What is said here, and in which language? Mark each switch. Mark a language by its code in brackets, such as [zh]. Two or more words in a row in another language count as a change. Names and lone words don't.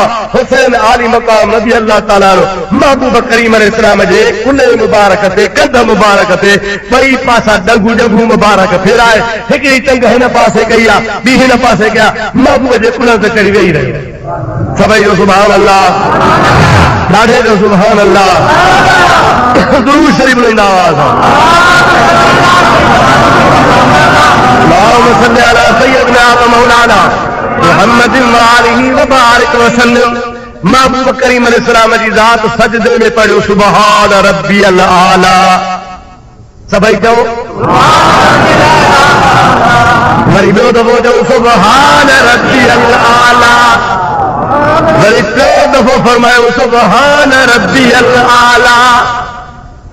[sd] हुसैन आली मकाम [ar] رضي الله تعالى [sd] महबूब करीम अलैहिस्सलाम जे कुल्हे मुबारक ते, कंध मुबारक ते ॿई पासा डंगू डंगू मुबारक फेराए, हिकिड़ी टंग हिन पासे कई आहे, ॿी हिन पासे कया, महबूब जे कुल्हनि ते चढ़ी वेही रही। सभई जो [ar] سبحان الله, [sd] ॾाढे जो [ar] سبحان الله, [sd] दुरूद शरीफ लेंदा [ar] اللهم صل على سيدنا ومولانا محمد وآله وبارك وسلم। [sd] महबूब करीम अलैहिस्सलाम जी ज़ात सजदे में पढ़ियो [ar] سبحان ربي الأعلى. [sd] सभई चओ वरी ॿियो दफ़ो चओ [ar] سبحان ربي الأعلى. [sd] वरी टियों दफ़ो फरमायो [ar] سبحان ربي الأعلى.